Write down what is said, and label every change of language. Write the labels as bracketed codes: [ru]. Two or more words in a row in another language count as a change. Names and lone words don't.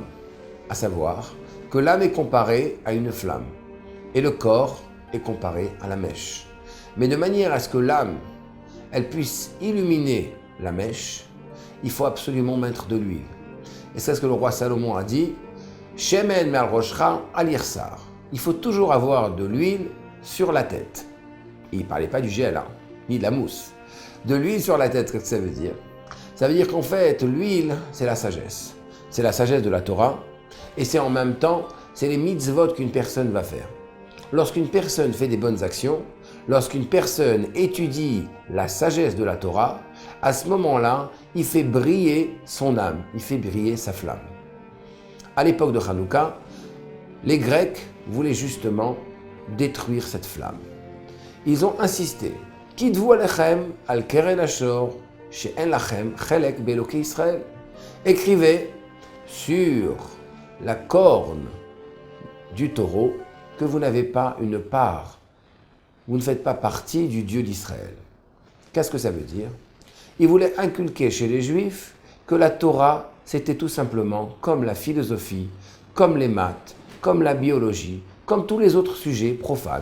[fr] À savoir que l'âme est comparée à une flamme et le corps est comparé à la mèche. Mais de manière à ce que l'âme, elle puisse illuminer la mèche, il faut absolument mettre de l'huile. Et c'est ce que le roi Salomon a dit, [he] שמן מעל ראשך אל יחסר. [fr] Il faut toujours avoir de l'huile sur la tête. Et il ne parlait pas du gel, ni de la mousse. De l'huile sur la tête, qu'est-ce que ça veut dire? Ça veut dire qu'en fait, l'huile, c'est la sagesse. C'est la sagesse de la Torah. Et c'est en même temps, c'est les mitzvot qu'une personne va faire. Lorsqu'une personne fait des bonnes actions, lorsqu'une personne étudie la sagesse de la Torah, à ce moment-là, il fait briller son âme, il fait briller sa flamme. À l'époque de Hanouka, les Grecs voulaient justement détruire cette flamme. Ils ont insisté, [he] כתבו עליכם על קרן השור שאין לכם חלק באלהי ישראל. [fr] Écrivez sur la corne du taureau que vous n'avez pas une part, vous ne faites pas partie du Dieu d'Israël. Qu'est-ce que ça veut dire? Ils voulaient inculquer chez les Juifs que la Torah, c'était tout simplement comme la philosophie, comme les maths, comme la biologie, comme tous les autres sujets profanes.